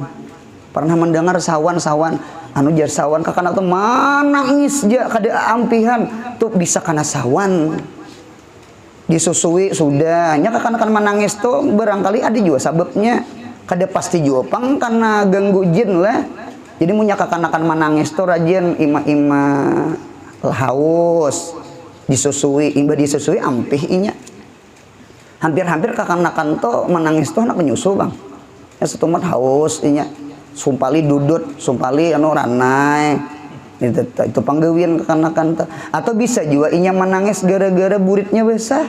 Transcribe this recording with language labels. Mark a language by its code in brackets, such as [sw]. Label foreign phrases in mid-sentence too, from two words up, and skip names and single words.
[bjn] Pernah mendengar sawan-sawan? Anu jar sawan kakanak tuh manangis ja kada ampihan tuh bisa kana sawan. Disusui sudah nya kakanakan menangis tuh barangkali ada juga sebabnya. Kada pasti juga pang karena ganggu jin lah. Jadi punya kakanakan menangis tuh rajin ima-ima haus disusui, imba disusui ampih inya. Hampir-hampir kakanakan tuh menangis tuh anak penyusu bang. Ya setumat haus inya. Sumpali dudut, sumpali anu ranai. Itu panggawin kakanakan tuh. Atau bisa juga inya menangis gara-gara buritnya besar.